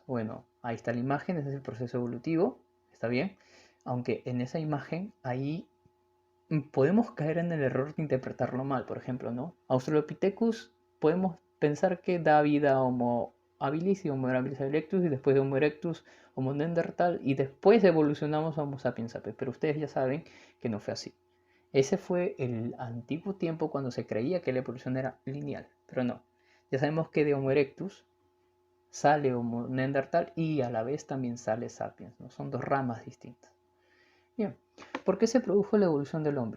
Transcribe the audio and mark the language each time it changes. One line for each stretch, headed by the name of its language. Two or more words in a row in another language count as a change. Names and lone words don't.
Spanish: Bueno, ahí está la imagen, ese es el proceso evolutivo, está bien, aunque en esa imagen ahí podemos caer en el error de interpretarlo mal, por ejemplo, ¿no? Australopithecus podemos pensar que da vida a Homo habilis y Homo habilis erectus y después de Homo erectus Homo neandertal y después evolucionamos a Homo sapiens sapiens, pero ustedes ya saben que no fue así. Ese fue el antiguo tiempo cuando se creía que la evolución era lineal, pero no. Ya sabemos que de Homo erectus sale Homo neandertal y a la vez también sale sapiens, ¿no? Son dos ramas distintas. Bien, ¿por qué se produjo la evolución del hombre?